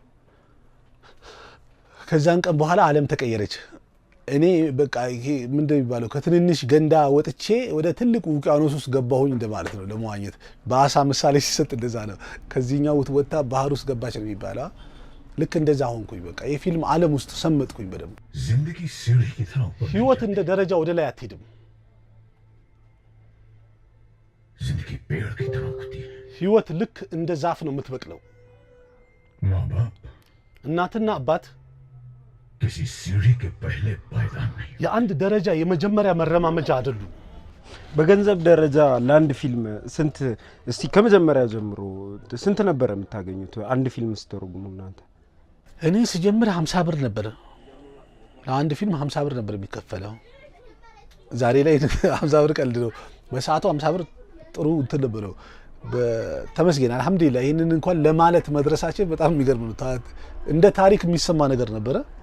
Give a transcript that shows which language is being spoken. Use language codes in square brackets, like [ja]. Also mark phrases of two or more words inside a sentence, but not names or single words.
[am] ከዛን ቀን በኋላ ዓለም ተቀየረች እኔ በቃ ይሄ ምን እንደሚባለው ከትንንሽ ገንዳ ወጥቼ ወደ ትልቁ ውቅያኖስ ውስጥ ገባሁኝ እንደማለት ነው ለመዋኘት በአሳ ምሳሌ ሲሰጥ እንደዛ ነው ከዚህኛው ወጣ ባህር ውስጥ ገባች ነው የሚባለው ልክ እንደዛ ሆንኩኝ በቃ የፊልም ዓለም ውስጥ ሰመጥኩኝ በደም [hi] जिंदगी सीढ़ी की तरह ऊपर [am] ህይወት እንደ ደረጃ ወደ ላይ አትሄድም [hi] जिंदगी पेड़ की तरह उगती है [am] ህይወት ልክ እንደ ዛፍ ነው የምትበቅለው [hi] माँ बाप [am] እናትና አባት [hi] किसी सीढ़ी के पहले पायदान नहीं [am] የአንድ ደረጃ የመጀመሪያ መረማመጃ አይደሉም። በገንዘብ ደረጃ ለአንድ ፊልም ስንት እስቲ ከመጀመሪያ ጀምሮ ስንት ነበር የምታገኙት አንድ ፊልም ስትተረጉሙ እናንተ? እኔ ስጀምር 50 ብር ነበር ለአንድ ፊልም 50 ብር ነበር የሚከፈለው። ዛሬ ላይ 50 ብር ቀልድ ነው። በሰዓቱ 50 ብር ጥሩ እንትን ነበር። ተመስገን አልহামዱሊላህ ይሄንን እንኳን ለማለት መድረሳችን በጣም የሚገርም ነው። እንደ ታሪክ የሚሰማ ነገር ነበረ።